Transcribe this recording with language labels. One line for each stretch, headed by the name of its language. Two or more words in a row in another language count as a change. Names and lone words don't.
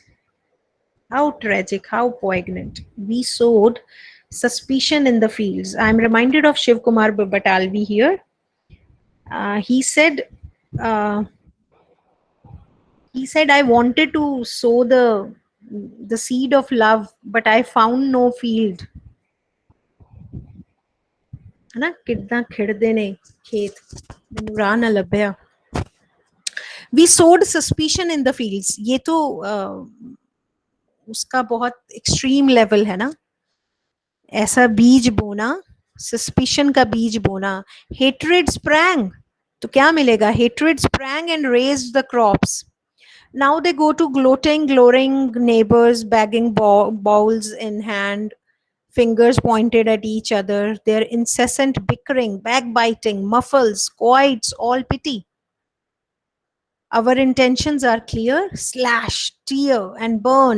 English: How tragic, how poignant. We sowed suspicion in the fields. I'm reminded of Shiv Kumar Batalvi here. He said, uh, I wanted to sow the seed of love, but I found no field.
Hindi: है ना,
Punjabi: ਕਿਤਨਾ ਖਿੜਦੇ ਨੇ ਖੇਤ ਮੈਨੂੰ ਰਾਹ ਨਾ ਲੱਭਿਆ.
English: We sowed suspicion in the fields.
Hindi: ये तो उसका बहुत
English: extreme level
Hindi: है ना. ऐसा बीज बोना, सस्पिशन का बीज बोना.
English: hatred sprang,
Hindi: तो क्या मिलेगा?
English: hatred sprang and raised the crops. Now they go to gloating, glowering neighbors, bagging bowls in hand, fingers pointed at each other, their incessant bickering, backbiting, muffles, quoits, all pity. Our intentions are clear: slash, tear, and burn.